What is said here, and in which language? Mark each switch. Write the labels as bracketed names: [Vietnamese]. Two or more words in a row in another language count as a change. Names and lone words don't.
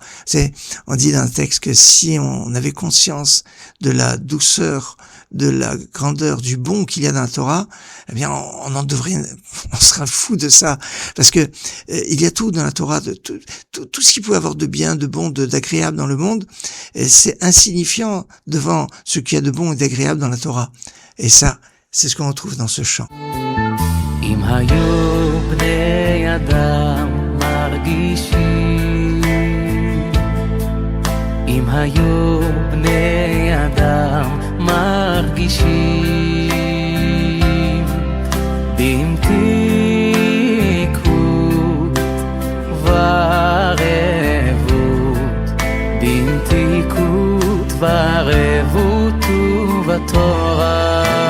[French] On dit dans le texte que si on avait conscience de la douceur, de la grandeur, du bon qu'il y a dans la Torah, eh bien, on sera fou de ça, parce que il y a tout dans la Torah, tout ce qui peut avoir de bien, de bon, d'agréable dans le monde, c'est insignifiant devant ce qu'il y a de bon et d'agréable dans la Torah. Et ça, c'est ce qu'on retrouve dans ce chant. [Hebrew] אם היו בני אדם מרגישים, אם היו בני אדם מרגישים במתיקות ורבות, במתיקות ורבות ובתורה.